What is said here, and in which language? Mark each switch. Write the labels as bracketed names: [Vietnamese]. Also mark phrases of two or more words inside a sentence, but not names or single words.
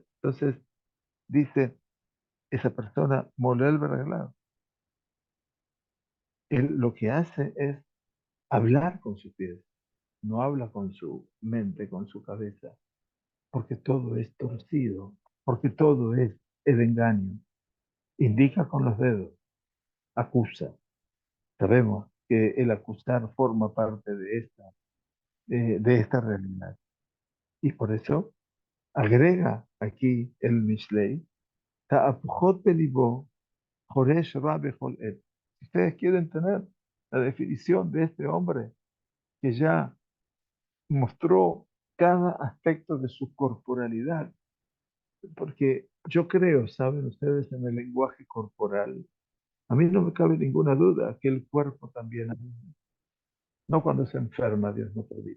[Spanish] Entonces dice esa persona, [Hebrew] מולל ברגליו, [Spanish] Él lo que hace es hablar con sus pies, no habla con su mente, con su cabeza, porque todo es torcido, porque todo es el engaño. Indica con los dedos, acusa. Sabemos que el acusar forma parte de esta realidad. Y por eso agrega aquí el Mishlei, [Hebrew] תהפוכות בלבו חורש רע בכל עת. [Spanish] Si ustedes quieren tener la definición de este hombre que ya mostró cada aspecto de su corporalidad, porque yo creo, saben ustedes, en el lenguaje corporal, a mí no me cabe ninguna duda que el cuerpo también, no cuando se enferma, Dios no permite.